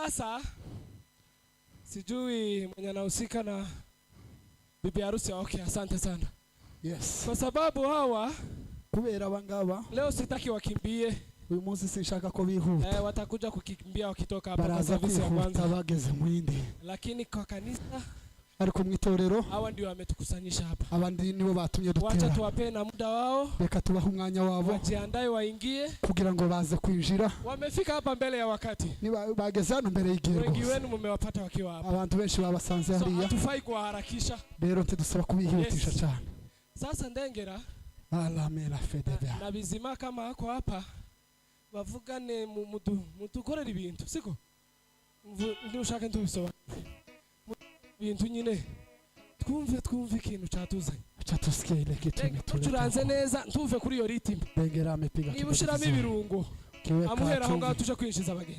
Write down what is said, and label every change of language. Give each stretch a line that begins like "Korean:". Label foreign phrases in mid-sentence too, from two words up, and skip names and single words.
Swahili: Sasa sijui mwenye anahusika na bibi harusi. Okay, asante sana. Yes. Kwa sababu hawa
Kinyarwanda: Kubera abangaba
Swahili: leo sitaki wakimbie.
Kinyarwanda: uyu munsi sinshaka ko bihuta.
Swahili: Watakuja kukimbia wakitoka hapa kwa Baraza service ya
Kinyarwanda: kwihuta
Swahili: kwanza.
Kinyarwanda: bageze mwindi.
Swahili: Lakini kwa kanisa
Kinyarwanda: Ariko mwitorero
Swahili: hawa ndio wametukusanyisha hapa.
Kinyarwanda: abandi nibo batumye
Swahili: Wacha
Kinyarwanda: dutera.
Swahili: tuwape na muda wao.
Kinyarwanda: Reka tubahe umwanya wabo
Swahili: Wajiandae waingie.
Kinyarwanda: kugira ngo baze kwinjira.
Swahili: Wamefika hapa mbele ya wakati.
Kinyarwanda: Niba bageze hano mbere y'igihe
Swahili: Wengi
Kinyarwanda: rwose.
Swahili: wenu mmewapata wakiwa hapa.
Kinyarwanda: Abantu benshi babasanze So hariya.
Swahili: hatufai kuharakisha.
Kinyarwanda: Rero ntidusaba kubihutisha Yes. cyane.
Swahili: Sasa Ndengera Alamela fedeba.
Kinyarwanda: na bizima
Swahili: kama hako hapa
Kinyarwanda: bavugane mudukorera ibintu siko ndushaka ntubisobanure ibintu nyine twumve ikintu cyatuzanye
Swahili: Acha tusikie ile kitu
Kinyarwanda: turanze neza ntuve kuri iyo ritime.
Swahili: Ndengera amepiga
Kinyarwanda: Niba ushiramo ibirungo amuhera aho ngaho tuje kwinjiza abageni.